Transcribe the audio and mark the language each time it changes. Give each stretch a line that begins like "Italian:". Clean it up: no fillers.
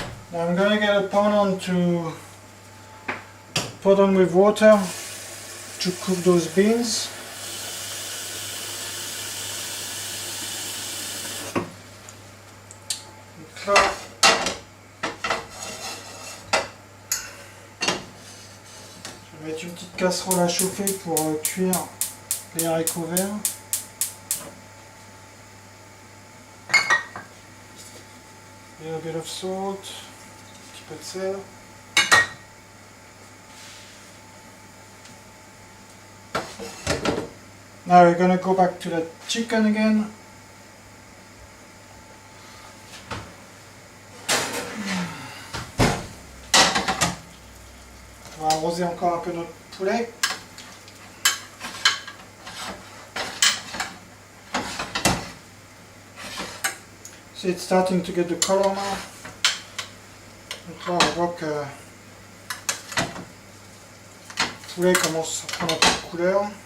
English: Now I'm going to get a pan on to put on with water to cook those beans.
French: Donc là, je vais mettre une petite casserole à chauffer pour cuire les haricots verts.
English: A little bit of salt,
French: un petit peu de sel.
English: Now we're going to go back to the chicken again.
French: On va arroser encore un peu notre poulet.
English: See, it's starting to get the color now.
French: Donc là, on voit que le poulet commence à prendre un peu de couleur.